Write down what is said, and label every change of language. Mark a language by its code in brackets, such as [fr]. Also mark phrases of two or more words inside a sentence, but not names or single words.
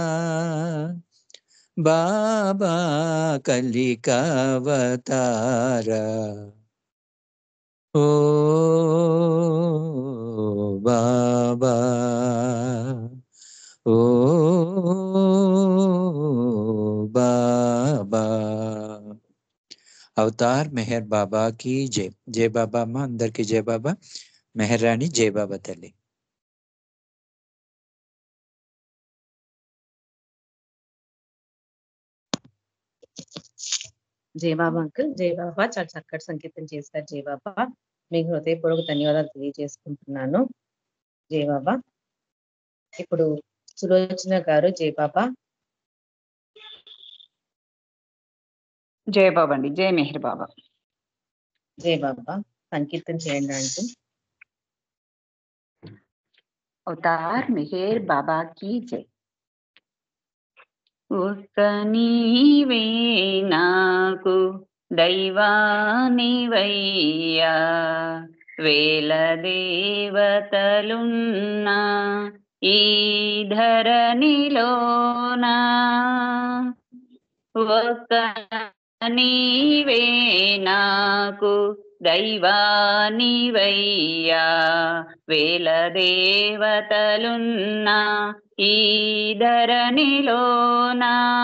[te] బాబా కలికావతారా ఓ బాబా ఓ బాబా అవతార్ మెహర్ బాబా की జై జై బాబా అమ్మ అందరికి జై బాబా మెహర్ రాణి జై బాబా తల్లి జై బాబా అంకుల్ జై బాబా చాలా చక్కటి సంకీర్తన చేశారు జై బాబా మీకు హృదయపూర్వక ధన్యవాదాలు తెలియజేసుకుంటున్నాను జై బాబా ఇప్పుడు సులోచన గారు జై బాబా జై బాబా అండి జై మెహర్ బాబా జై బాబా సంకీర్తన చేయండి అంటూ అవతార్ మెహర్ బాబా की జై ఒక్క నీవే నాకు దైవానివయ్యా వేల దేవతలున్నా ఈ ధరణిలోనా ఒక్క నీవే నాకు దైవానివయ్యా వేల దేవతలున్నా ఈ ధరణిలోనా